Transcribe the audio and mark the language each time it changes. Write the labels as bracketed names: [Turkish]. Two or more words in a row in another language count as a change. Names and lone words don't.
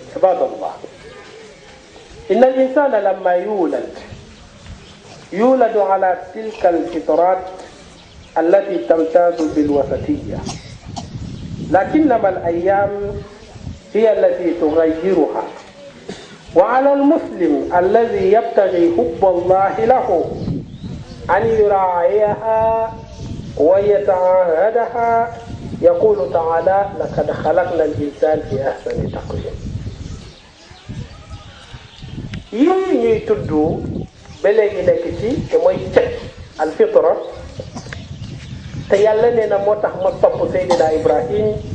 [Arabic] عباد الله، إن الإنسان لما يولد على تلك الفطرات التي تمتاز بالوسطية، لكنما الأيام هي التي تغيرها وعلى المسلم الذي يبتغي حب الله له أن يراعيها ويتعاهدها يقول تعالى لقد خلقنا الإنسان في أحسن تقويم. [Wolof] yii ñuy tudd ba léegi nekk ci te mooy cet al fitra te yàlla nee na moo tax ma topp Seydina Ibrahim.